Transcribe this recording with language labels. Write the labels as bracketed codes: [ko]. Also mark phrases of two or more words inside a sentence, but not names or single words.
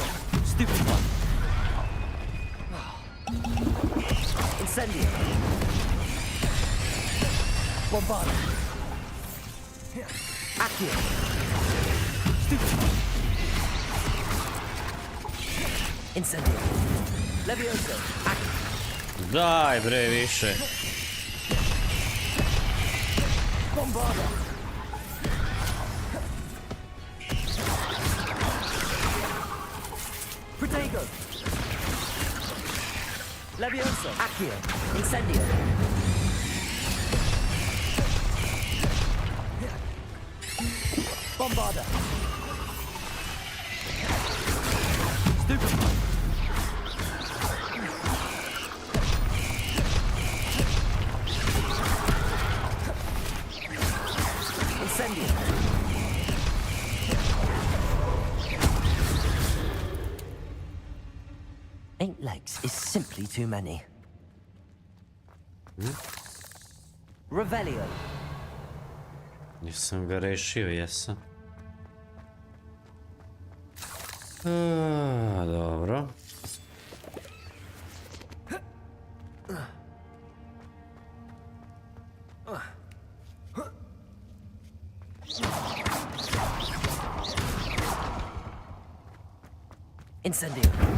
[sr] Stupefy. Incendio. Bombarda. Accio. Stupefy. Incendio. Levioso. Accio. Daj bre, više. Bombarda. Protego. Levioso. Accio. Incendio. Bombarda. Stupefy. Incendio. [en] Eight legs is simply too many. [sr] Revelio. Nisam ga rešio, jesam. Dobro. Incendio.